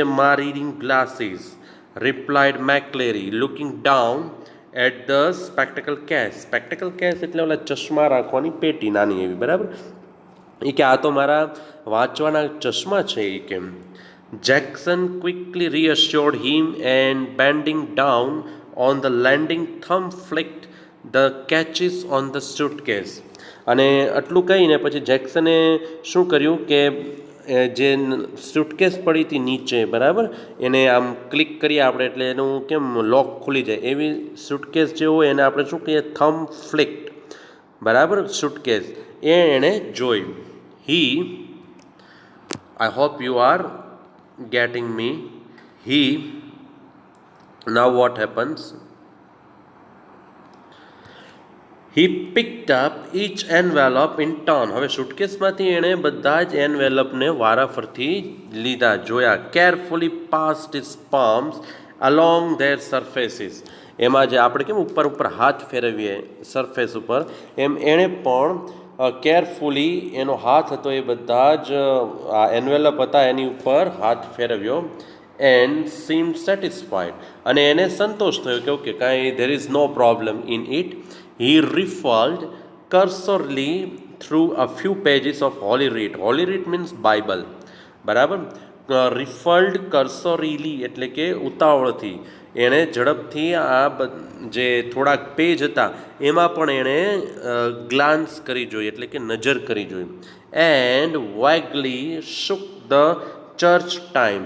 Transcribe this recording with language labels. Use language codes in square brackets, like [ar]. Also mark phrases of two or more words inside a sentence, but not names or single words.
[en] Ma reading glasses, replied McLeary looking down at the spectacle case. spectacle case [gu] એટલે ઓલા ચશ્મા રાખવાની પેટી નાની એવી, બરાબર. એ કે આ તો મારા વાંચવાના ચશ્મા છે. એ કેમ? [en] Jackson quickly reassured him and bending down on the landing thumb flicked the catches on the suitcase. [gu] અને આટલું કહીને પછી જેક્સને શું કર્યું કે જે સુટકેસ પડી હતી નીચે, બરાબર, એને આમ ક્લિક કરીએ આપણે એટલે એનું કેમ લોક ખુલી જાય, એવી સુટકેસ જે હોય એને આપણે શું કહીએ? [en] thumb flicked, [gu] બરાબર, સુટકેસ. એણે જોયું. [en] I hope you are getting me. Now what happens? he picked up each envelope in turn. [gu] હવે સુટકેસમાંથી એણે બધા જ એનવેલપને વારાફરથી લીધા, જોયા. [en] carefully passed his palms along their surfaces. [gu] એમાં જે આપણે કેમ ઉપર ઉપર હાથ ફેરવીએ સરફેસ ઉપર, એમ એણે પણ કેરફુલી એનો હાથ હતો એ બધા જ આ એન્વેલપ હતા એની ઉપર હાથ ફેરવ્યો. [en] and seemed satisfied, [gu] અને એને સંતોષ થયો કે ઓકે કાંઈ [en] there is no problem in it. he riffled cursorily through a few pages of Holy Writ. Holy Writ means Bible, [gu] બરાબર. [en] riffled cursorily [gu] એટલે કે ઉતાવળથી એણે ઝડપથી આ જે થોડાક પેજ હતા એમાં પણ એણે ગ્લાન્સ કરી જોઈ એટલે કે નજર કરી જોઈ. [en] and vaguely shook the Church Times.